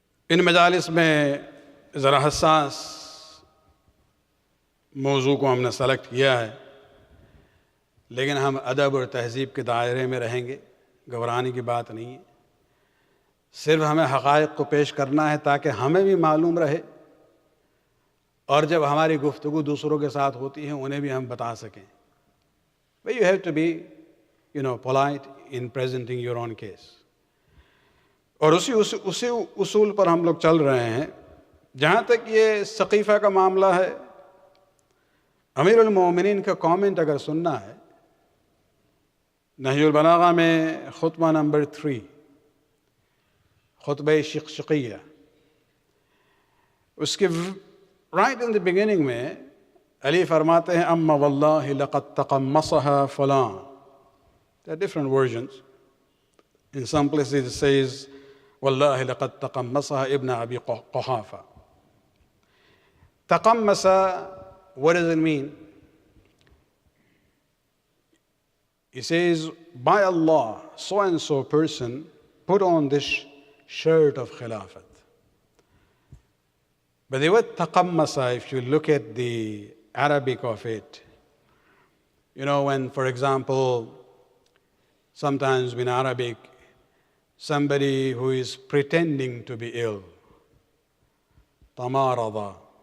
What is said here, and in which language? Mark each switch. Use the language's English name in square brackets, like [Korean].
[Urdu] ان مجالس میں ذرا حساس موضوع کو ہم نے سلیکٹ کیا ہے، لیکن ہم ادب اور تہذیب کے دائرے میں رہیں گے، گھبرانے کی بات نہیں ہے، صرف ہمیں حقائق کو پیش کرنا ہے تاکہ ہمیں بھی معلوم رہے، اور جب ہماری گفتگو دوسروں کے ساتھ ہوتی ہے انہیں بھی ہم بتا سکیں. [English] But you have to be, polite in presenting your own case. [Urdu] اور اسی اصول پر ہم لوگ چل رہے ہیں. جہاں تک یہ ثقیفہ کا معاملہ ہے، امیر المومنین کا کامنٹ اگر سننا ہے، نہج البلاغہ میں خطبہ نمبر 3، خطبہ شقیہ، اس کے [English] right in the beginning [Urdu] میں علی فرماتے ہیں [Arabic] اما واللہ لقد تقمصها فلاں. [English] There are different versions. In some places it says [Arabic] واللہ لقد تقمصها ابن ابی قحافہ. [English] تقمص, what does it mean? He says, by Allah, so and so person put on this shirt of Khilafat. But the word taqammasa, if you look at the Arabic of it, when, for example, sometimes in Arabic, somebody who is pretending to be ill, tamarada.